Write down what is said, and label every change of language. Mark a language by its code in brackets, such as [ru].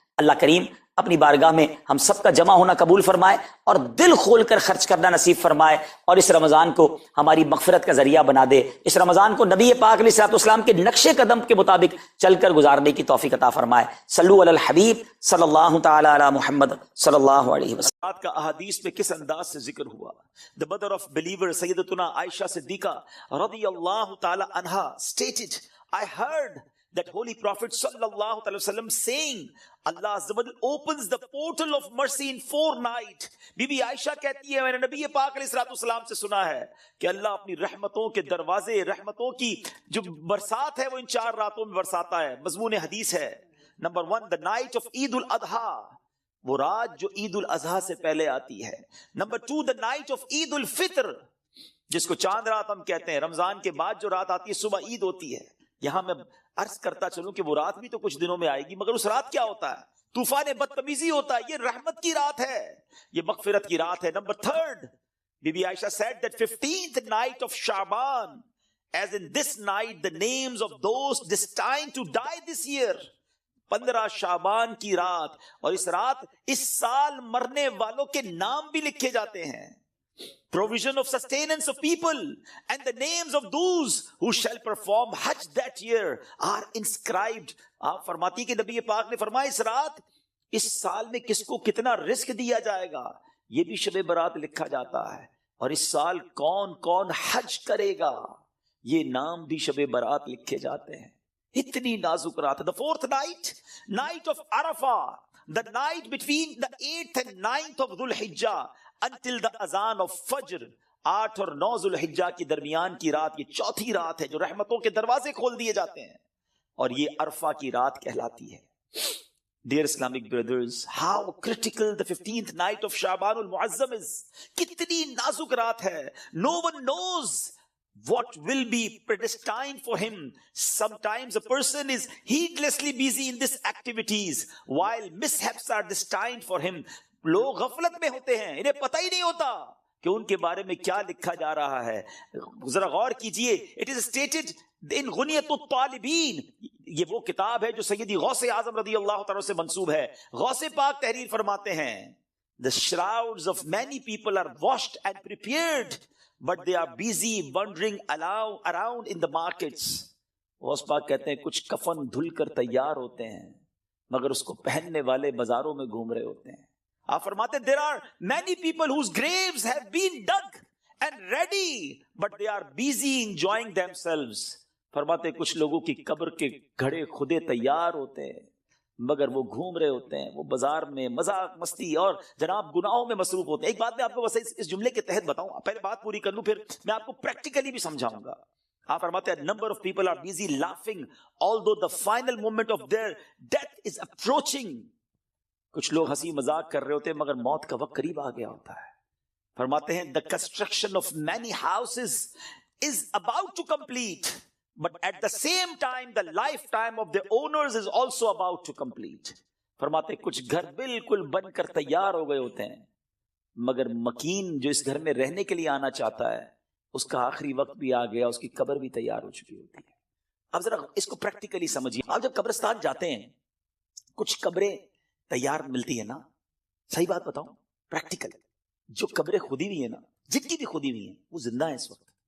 [ur] اللہ کریم اپنی بارگاہ میں ہم سب کا جمع ہونا قبول فرمائے اور دل کھول کر خرچ کرنا نصیب فرمائے اور اس رمضان کو ہماری مغفرت کا ذریعہ بنا دے. اس رمضان کو نبی پاک علیہ الصلوۃ والسلام کے نقش قدم کے مطابق چل کر گزارنے کی توفیق عطا فرمائے. صلو علی الحبیب صلی اللہ تعالی علی محمد صلی اللہ علیہ وسلم. کا احادیث میں کس انداز سے ذکر ہوا. [en] The mother of believer سیدتنا عائشہ صدیقہ رضی اللہ تعالی عنہا stated, I heard that holy prophet sallallahu alaihi wasallam saying, Allah azza wa jalla opens the portal of mercy in 4 nights. [ur] Be be عائشہ کہتی ہے میں نے نبی پاک علیہ الصلوۃ والسلام سے سنا ہے کہ اللہ اپنی رحمتوں کے دروازے، رحمتوں کی جو برسات ہے وہ ان 4 راتوں میں برساتا ہے. مضمون حدیث ہے. Number 1 [en] the night of Eid al-Adha. [ur] وہ رات جو عید الاضحیٰ سے پہلے آتی ہے. نمبر 2, [en] the night of [ur] عید الفطر, جس کو چاند رات ہم کہتے ہیں. رمضان کے بعد جو رات آتی ہے صبح عید ہوتی ہے. یہاں میں عرض کرتا چلوں کہ وہ رات بھی تو کچھ دنوں میں آئے گی, مگر اس رات کیا ہوتا ہے؟ طوفان بدتمیزی ہوتا ہے. یہ رحمت کی رات ہے, یہ مغفرت کی رات ہے. [en] Number 3, بی بی عائشہ said that 15th night of Shaban, as in this night the names of those destined to die this year. [ur] 15 شعبان کی رات, اور اس رات اس سال مرنے والوں کے نام بھی لکھے جاتے ہیں. [en] Provision of sustenance of people and the names of those who shall perform Hajj that year are inscribed. [ur] آپ فرماتی کہ نبی پاک نے فرمایا اس رات اس سال میں کس کو کتنا رزق دیا جائے گا یہ بھی شب برات لکھا جاتا ہے, اور اس سال کون کون حج کرے گا یہ نام بھی شب برات لکھے جاتے ہیں. اتنی نازک رات ہے. [en] The 4th night, night of Arafah, the night between the 8th and 9th of Dhul Hijjah until the azan of Fajr. [ur] 8 اور 9 ذو الحجہ کی درمیان کی رات, یہ چوتھی رات ہے جو رحمتوں کے دروازے کھول دیے جاتے ہیں, اور یہ عرفہ کی رات کہلاتی ہے. [en] Dear Islamic brothers, how critical the 15th night of Shaban al-Muazzam is. [ur] کتنی نازک رات ہے. [en] No one knows what will be predestined for him. Sometimes a person is heedlessly busy in these activities while mishaps are destined for him. [ur] لوگ غفلت میں ہوتے ہیں, انہیں پتہ ہی نہیں ہوتا کہ ان کے بارے میں کیا لکھا جا رہا ہے. ذرا غور کیجئے. [en] It is stated in [ur] غنیت الطالبین, یہ وہ کتاب ہے جو سیدی غوث اعظم رضی اللہ تعالیٰ سے منسوب ہے. غوث پاک تحریر فرماتے ہیں [en] the shrouds of many people are washed and prepared but they are busy wandering around in the markets. [ur] Ghaus Pak کہتے ہیں کچھ کفن دھل کر تیار ہوتے ہیں مگر اس کو پہننے والے بازاروں میں گھوم رہے ہوتے ہیں. آپ فرماتے ہیں [en] there are many people whose graves have been dug and ready but they are busy enjoying themselves. [ur] فرماتے ہیں کچھ لوگوں کی قبر کے گھڑے خودے تیار ہوتے ہیں مگر وہ گھوم رہے ہوتے ہیں, وہ بازار میں مذاق مستی اور جناب گناہوں میں مصروف ہوتے ہیں. ایک بات میں آپ کو بس اس جملے کے تحت بتاؤں, پہلے بات پوری کر لوں پھر میں آپ کو پریکٹیکلی بھی سمجھاؤں گا. آپ فرماتے ہیں [en] number of people are busy laughing although the final moment of their death is approaching. [ur] کچھ لوگ ہنسی مذاق کر رہے ہوتے ہیں مگر موت کا وقت قریب آ گیا ہوتا ہے. فرماتے ہیں [en] the construction of many houses is about to complete but at the same time the lifetime of the owners is also about to complete. [ur] فرماتے ہیں کچھ گھر بالکل بن کر تیار ہو گئے ہوتے ہیں مگر مکین جو اس گھر میں رہنے کے لیے آنا چاہتا ہے اس کا آخری وقت بھی آ گیا, اس کی قبر بھی تیار ہو چکی ہوتی ہے. اب ذرا اس کو پریکٹیکلی سمجھیے. آپ جب قبرستان جاتے ہیں کچھ قبریں تیار ملتی ہے نا, صحیح بات بتاؤں پریکٹیکل, جو قبریں کھودی ہوئی ہیں نا, جن کی بھی کھودی ہوئی ہیں وہ زندہ ہیں اس وقت.